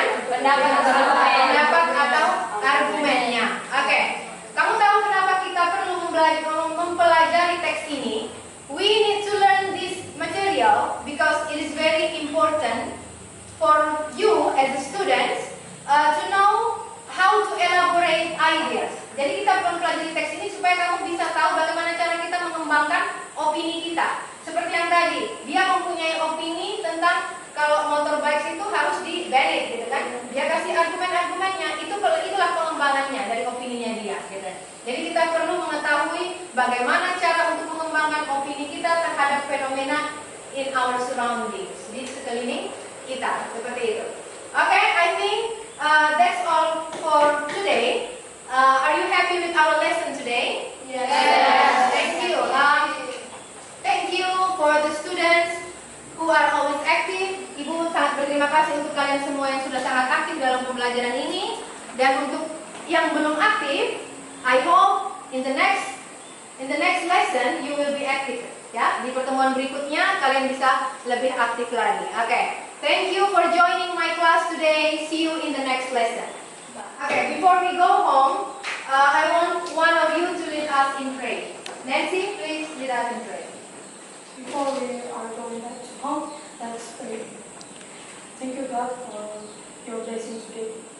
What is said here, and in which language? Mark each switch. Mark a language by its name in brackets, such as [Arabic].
[Indonesian] Pendapat atau argumennya. Oke. Kamu tahu kenapa kita perlu mempelajari teks ini? [English] We need to learn this material because it is very important for you as a student to know how to elaborate ideas. [Indonesian] Jadi kita mempelajari teks ini supaya kamu bisa tahu bagaimana cara kita mengembangkan opini kita. Seperti yang tadi, dia mempunyai opini tentang kalau motorbike itu harus di-banned gitu kan. Dia kasih argumen-argumennya, itulah pengembangannya dari opininya dia gitu. Jadi kita perlu mengetahui bagaimana cara untuk mengembangkan opini kita terhadap fenomena [English] in our surroundings, [Indonesian] di sekeliling kita, seperti itu. [English] Okay, I think that's all for today. Are you happy with our lesson today? Yes. Thank you. Thank you for the students who are always active. [Indonesian] Ibu sangat berterima kasih untuk kalian semua yang sudah sangat aktif dalam pembelajaran ini. Dan untuk yang belum aktif, [English] I hope in the next lesson you will be active. [Indonesian] Ya, di pertemuan berikutnya kalian bisa lebih aktif lagi. [English] Okay. Thank you for joining my class today. See you in the next lesson. Okay, before we go home, I want one of you to lead us in prayer. Nancy, please lead us in prayer. Before we are going back to home, let's pray. Thank you, God, for your blessing today.